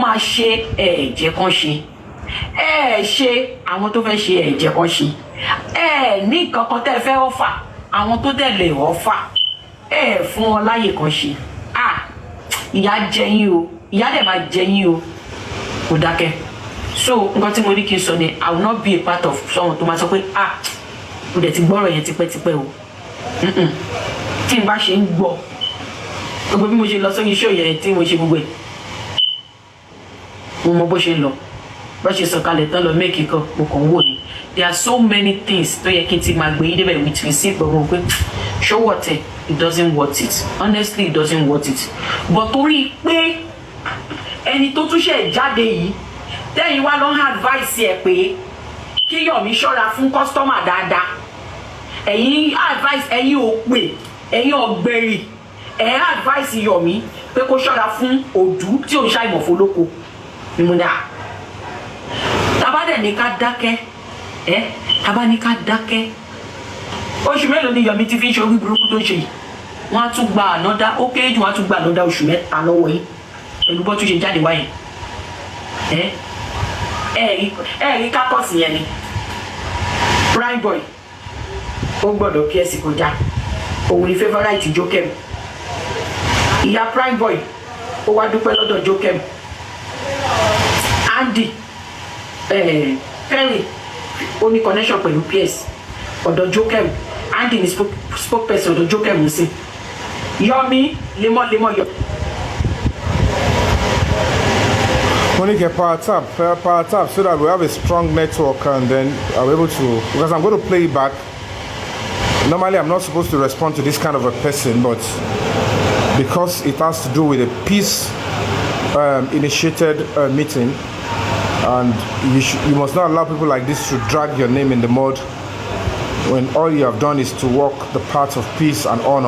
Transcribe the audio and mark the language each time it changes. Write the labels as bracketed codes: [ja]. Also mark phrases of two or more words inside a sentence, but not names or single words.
[yo] máa ṣe jẹ́ kán ṣe ṣe àwọn tó fẹ́ ṣe jẹ́ kán ṣe ní kankan tẹ́ fẹ́ ọ̀fà àwọn tó dẹ̀ lè ọ̀fà fún wọn láyè kan ṣe ìyá jẹ yín o ìyá dẹ̀ máa jẹ yín o kò dákẹ́ so nǹkan tí mo rí kí n sọ ni [en] I will not be a part of someone [yo] tó máa sọ pé mo dẹ̀ ti gbọ́rọ̀ yẹn tipẹ́tipẹ́ o tí n bá ṣe ń gbọ́ gbogbo bí mo ṣe lọ sórí iṣẹ́ yẹn tí mo ṣe gbogbo ẹ̀ mo mọ bó ṣe ń lọ bó ṣe sọ̀kalẹ̀ tán lọ méèkì kan mo kàn ń wò ni [en] there are so many things [yo] tó yẹ kí n ti máa gbé yín débẹ̀ [en] with receipt [yo] gbogbo pé [en] show what it doesn't worth it honestly it doesn't worth it but [yo] torí pé ẹni tó tún ṣe jáde yìí tẹ́yìn wá lọ́n advice ẹ̀ pé kí Yomi ṣọ́ra fún customer dáadáa ẹ̀yin advice ẹ̀yin ò pè ẹ̀yin ọ̀gbẹ̀rì advice Yomi pé kó ṣọ́ra fún òdú tí ò ń ṣàìmọ̀ fólóko ìmúdà tábà dẹ̀ ní ká dákẹ́ tábà ní ká dákẹ́ oṣù mélòó ni Yomi ti fi ń ṣe orí burúkú tó ń ṣe yìí wọ́n á tún gba ànọ́dá ó kéré jù wọ́n á tún gba ànọ́dá oṣù 3 lọ́wọ́ yìí pẹ̀lú bó tún ṣe jáde wáyé rí kákọ́sì yẹn ni prime boy ó gbọ́dọ̀ ps kọjá òun ni favourite Jokem ìyá prime boy ó wá dúpẹ́ lọ́dọ̀ Jokem Andy Perry ó ní connection pẹ̀lú ps ọ̀dọ̀ Jokem Andy ni spokesperson ọ̀dọ̀ Jokem sí Yomi lemọ́lemọ́ yọ. [en] When you get power tap so that we have a strong network and then I'll be able to, because I'm going to play it back. Normally I'm not supposed to respond to this kind of a person, but because it has to do with a peace initiated meeting, and you must not allow people like this to drag your name in the mud when all you have done is to walk the path of peace and honor.